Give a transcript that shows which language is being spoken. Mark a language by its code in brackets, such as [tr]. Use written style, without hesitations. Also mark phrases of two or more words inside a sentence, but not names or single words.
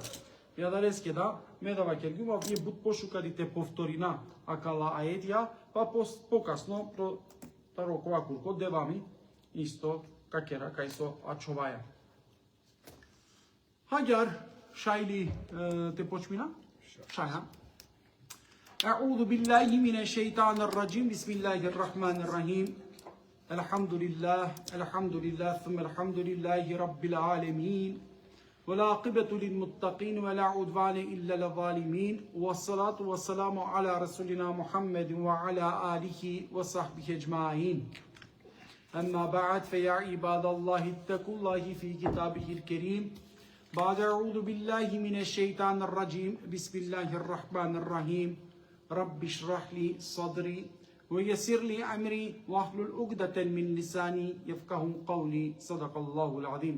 [rom] Ја да леске да, ме да вакергума, вие бут пошукали те повторина акала аетија, па покасно таро кова курко девами исто какера кај со ачоваја. Хаѓар, шајли те почмина? Шаја. [ar] أعوذ بالله من الشيطان الرجيم بسم الله الرحمن الرحيم الحمد لله ثم الحمد لله رب العالمين والعاقبة للمتقين ولا عدوان إلا للظالمين والصلاة والسلام على رسولنا محمد وعلى آله وصحبه أجمعين أما بعد فيا عباد الله اتقوا الله في كتابه الكريم بعد أعوذ بالله من الشيطان الرجيم بسم الله الرحمن الرحيم رب اشرح لي صدري ويسر لي أمري واحلل عقدة من لساني يفقهوا قولي صدق الله العظيم.